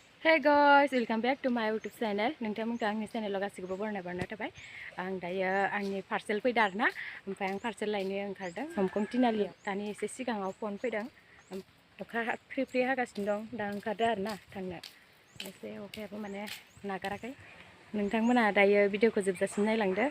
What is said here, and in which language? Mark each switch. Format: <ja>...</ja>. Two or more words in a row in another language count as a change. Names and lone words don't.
<en>Hey guys, welcome back to my YouTube channel.</en> <brx>नोंथांमोनखौ आंनि चेनेलाव गासिखौबो बरायनाय थाबाय। आं दायो आंनि पार्सेल फैदों आरोना। ओमफ्राय आं पार्सेल लायनो ओंखारदों हमकं तिनालियाव। दानि एसे सिगाङाव फन फैदों। अखा फ्रि फ्रि हागासिनो दं। दा ओंखारदों आरोना थांनो। एसे अखायाबो माने नागाराखै। नोंथांमोना दायो भिडिअखौ जोबजासिम नायलांदो।</brx>